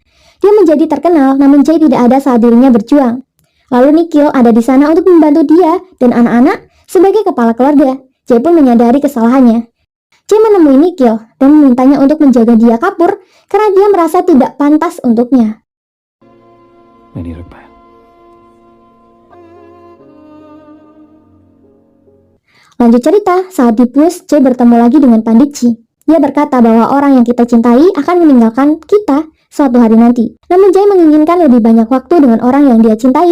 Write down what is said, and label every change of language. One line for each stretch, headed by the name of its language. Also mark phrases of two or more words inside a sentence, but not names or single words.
Indonesian: Dia menjadi terkenal, namun Jay tidak ada saat dirinya berjuang. Lalu Nikhil ada di sana untuk membantu dia dan anak-anak sebagai kepala keluarga. Jay pun menyadari kesalahannya. Jay menemui Nikhil dan memintanya untuk menjaga dia kabur karena dia merasa tidak pantas untuknya.
Hindi: मैं नहीं रुक पाया.
Indonesian: Lanjut cerita, saat di bus, Jay bertemu lagi dengan Panditji. Dia berkata bahwa orang yang kita cintai akan meninggalkan kita suatu hari nanti. Namun Jay menginginkan lebih banyak waktu dengan orang yang dia cintai.